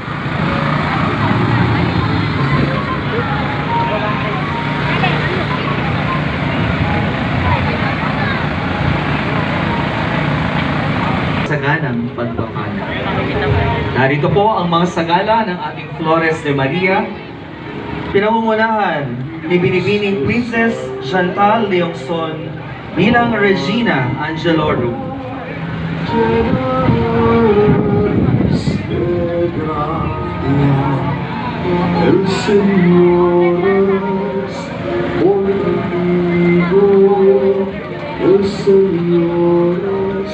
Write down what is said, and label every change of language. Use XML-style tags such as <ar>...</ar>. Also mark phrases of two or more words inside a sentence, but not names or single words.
<tl>Saganang pagpapala. Narito po ang mga sagala ng ating Flores de Maria. Pinangungunahan ni Binibining Princess Chantal Leongson bilang Regina Angelorum.</tl> <es>El Señor es conmigo, el Señor es</es>